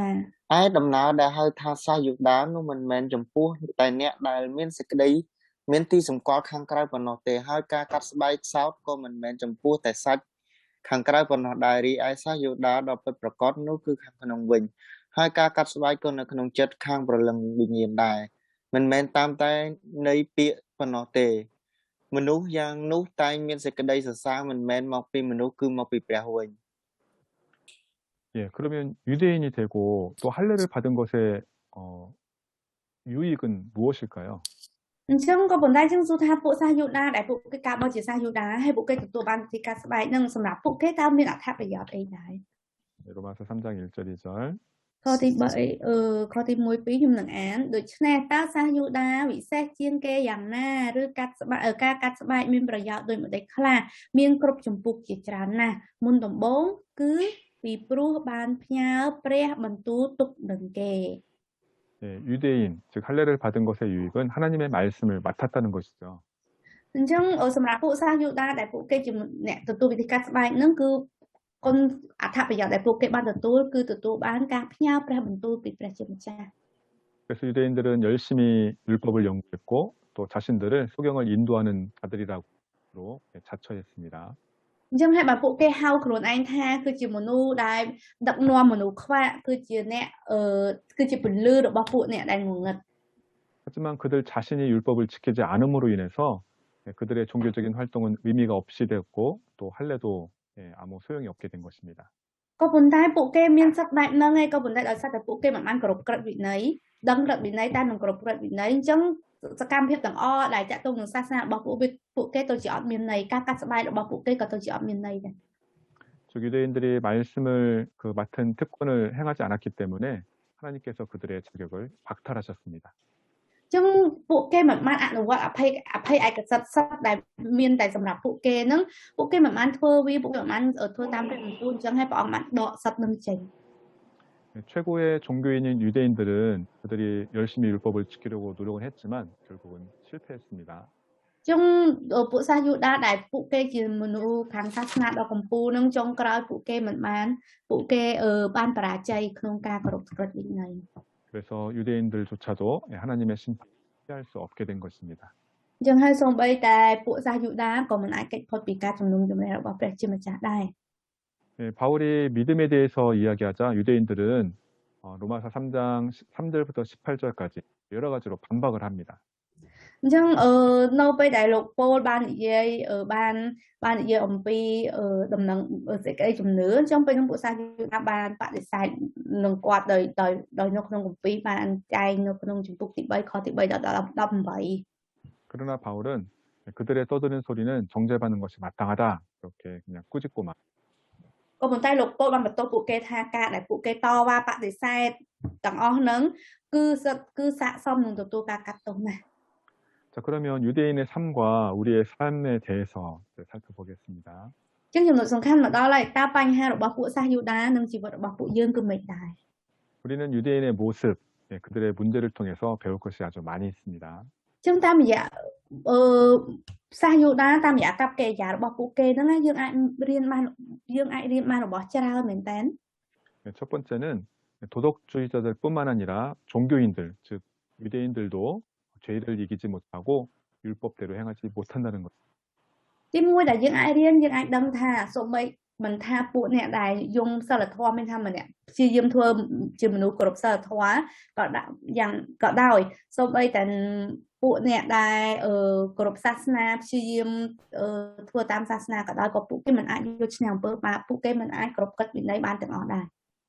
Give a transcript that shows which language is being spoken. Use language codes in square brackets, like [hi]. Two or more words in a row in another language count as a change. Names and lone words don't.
[km] ឯដំណើរដែលហៅថាសាសយូដានោះមិនមែនចំពោះតែអ្នកដែលមានសេចក្តីមានទីសម្គាល់ខាងក្រៅប៉ុណ្ណោះទេហើយការកាត់ស្បែកសោតក៏មិនមែនចំពោះតែសាច់ខាងក្រៅប៉ុណ្ណោះដែររីឯសាសយូដាដ៏ពិតប្រាកដនោះគឺខាងក្នុងវិញហើយការកាត់ស្បែកក៏នៅក្នុងចិត្តខាងព្រលឹងវិញ្ញាណដែរមិនមែនតាមតែនៃពាក្យប៉ុណ្ណោះទេមនុស្សយ៉ាងនោះតែងមានសេចក្តីសរសើរមិនមែនមកពីមនុស្សគឺមកពីព្រះវិញ [ko] 예, 그러면 유대인이 되고 또 할례를 받은 것의 유익은 무엇일까요? [km] អញ្ចឹងក៏ប៉ុន្តែយើងសួរថាពួកសាសយូដាដែលពួកគេកើតមកជាសាសយូដាហើយពួកគេទទួលបានវិធីកាត់ស្បែកនឹងសម្រាប់ពួកគេតើមានអត្ថប្រយោជន៍អីដែរ [ko] 로마서 3장 1절 2절 [km] ខទី3ខទី1 2ខ្ញុំនឹងអានដូច្នេះតើសាសយូដាវិសេសជាងគេយ៉ាងណាឬកាត់ស្បែកការកាត់ស្បែកមានប្រយោជន៍ដូចម្តេចខ្លះមានគ្រប់ចម្ពោះជាច្រើនណាស់មុនដំបូងគឺពីព្រោះបានផ្ញើព្រះបន្ទូលទុកនឹងគេ [ko] 예, 유대인, 즉 할례를 받은 것의 유익은 하나님의 말씀을 맡았다는 것이죠. [km] អញ្ចឹងសម្រាប់ពួកសាសយូដាដែលពួកគេជាអ្នកទទួលវិធីកាត់ស្បែកនឹងគឺគុណអត្ថប្រយោជន៍ដែលពួកគេបានទទួលគឺទទួលបានការផ្ញើព្រះបន្ទូលពីព្រះជាម្ចាស់ [ko] 그래서 유대인들은 열심히 율법을 연구했고 또 자신들을 소경을 인도하는 자들이라고 자처했습니다. [km] អញ្ចឹងហើយបើពួកគេហៅខ្លួនឯងថាគឺជាមនុស្សដែលដឹកនាំមនុស្សខ្វាក់គឺជាអ្នកគឺជាពលឺរបស់ពួកអ្នកដែលងងឹត [ko] 하지만 그들 자신이 율법을 지키지 않음으로 인해서 그들의 종교적인 활동은 의미가 없이 되었고 또 할례도 아무 소용이 없게 된 것입니다. [km] ក៏ប៉ុន្តែពួកគេមានសិទ្ធិបែបហ្នឹងឯងក៏ប៉ុន្តែដោយសារតែពួកគេមិនបានគោរពក្រឹតវិន័យដឹងក្រឹតវិន័យតែមិនគោរពក្រឹតវិន័យអញ្ចឹងសកម្មភាពទាំងអស់ដែលតាក់ទងនឹងសាសនារបស់ពួកគេទៅជាអត់មានន័យការកាត់ស្បែករបស់ពួកគេក៏ទៅជាអត់មានន័យដែរ [ko] 즉 유대인들이 말씀을 맡은 특권을 행하지 않았기 때문에 하나님께서 그들의 자격을 박탈하셨습니다. [km] អញ្ចឹងពួកគេមិនបានអនុវត្តអភ័យឯកសិទ្ធិសិទ្ធិដែលមានតែសម្រាប់ពួកគេហ្នឹងពួកគេមិនបានធ្វើវាពួកគេមិនបានធ្វើតាមព្រះបន្ទូលអញ្ចឹងហើយព្រះអង្គបានដកសិទ្ធិនឹងចេញ [ko] 최고의 종교인인 유대인들은 그들이 열심히 율법을 지키려고 노력을 했지만 결국은 실패했습니다. [km] អញ្ចឹងពួកសាសយូដាដែលពួកគេជាមនុស្សខាងសាសនាដ៏កម្ពូលនឹងចុងក្រោយពួកគេមិនបានពួកគេបានបរាជ័យក្នុងការគោរពក្រឹតវិន័យ [ko] 그래서 유대인들조차도 하나님의 심판을 피할 수 없게 된 것입니다. [km] អញ្ចឹងហើយសូម្បីតែពួកសាសយូដាក៏មិនអាចគេចផុតពីការជំនុំជម្រះរបស់ព្រះជាម្ចាស់ដែរ [ko] 바울이 믿음에 대해서 이야기하자 유대인들은 로마서 3장 3절부터 18절까지 여러 가지로 반박을 합니다. [km] អញ្ចឹងនៅពេលដែលលោកប៉ូលបាននិយាយអំពីដំណឹងសេចក្តីជំនឿអញ្ចឹងពេលនោះពួកសាសយូដាបានបដិសេធនឹងគាត់ដោយនៅក្នុងគម្ពីរបានចែងនៅក្នុងជំពូកទី3ខទី3ដល់18 [ko] 그러나 바울은 그들의 떠드는 소리는 정죄받는 것이 마땅하다 이렇게 그냥 꾸짖고만 [km] ក៏ប៉ុន្តែលោកប៉ូលបានបន្ទោសពួកគេថាការដែលពួកគេតវ៉ាបដិសេធទាំងអស់ហ្នឹងគឺស័ក្តិសមនឹងទទួលការកាត់ទោសណាស់ [ko] 자, 그러면 유대인의 삶과 우리의 삶에 대해서 살펴보겠습니다. [km] អញ្ចឹងចំណុចសំខាន់មកដល់ហើយតើបញ្ហារបស់ពួកសាសយូដានិងជីវិតរបស់ពួកយើងគឺមិនដែរ [ko] 우리는 유대인의 모습, 그들의 문제를 통해서 배울 것이 아주 많이 있습니다. [km] អញ្ចឹងតាមរយៈសាសយូដាតាមរយៈកັບកិរិយារបស់ពួកគេហ្នឹងយើងអាចរៀនបានរបស់ច្រើនមែនតើ [ko] 첫 번째는 도덕주의자들뿐만 아니라 종교인들, 즉 유대인들도 죄를 이기지 못하고 율법대로 행하지 못한다는 것. [km] ទីមួយដែលយើងអាចរៀនយើងអាចដឹងថាសូម្បីមិនថាពួកអ្នកដែលយងសិលធម៌មានថាម្នាក់ព្យាយាមធ្វើជាមនុស្សគោរពសិលធម៌ក៏ដោយសូម្បីតែពួកអ្នកដែលគោរពសាសនាព្យាយាមធ្វើតាមសាសនាក៏ដោយក៏ពួកគេមិនអាចយកឈ្នះអំពើបាបពួកគេមិនអាចគ្រប់កិច្ចវិន័យបានទាំងអស់ដែរ